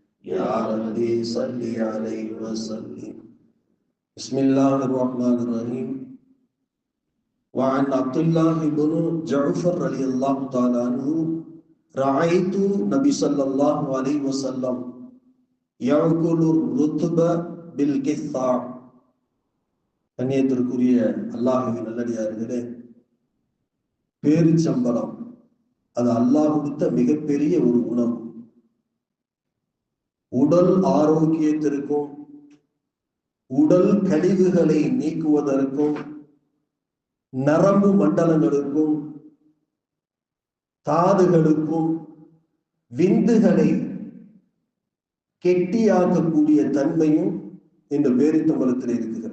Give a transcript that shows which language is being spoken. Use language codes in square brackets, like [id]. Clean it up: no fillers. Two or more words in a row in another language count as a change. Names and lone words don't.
[ar] يا ربي صل عليه وسلم. بسم الله الرحمن الرحيم. وعن عبد الله بن جعفر رضي الله تعالى عنه رأيت النبي صلى الله عليه وسلم يأكل الرطب بالقطع. [ta] கண்ணியத்திற்குரிய அல்லாஹ்வின் நல்லடியார்களே, பேரிச்சம்பழம் அது அல்லாஹ் கொடுத்த மிகப்பெரிய ஒரு உணவு. உடல் ஆரோக்கியத்திற்கும் உடல் கழிவுகளை நீக்குவதற்கும் நரம்பு மண்டலங்களுக்கும் தாதுகளுக்கும் விந்துகளை கெட்டியாக்கக்கூடிய தன்மையும் இந்த பேரித்தம்பழத்தில் இருக்கிறது.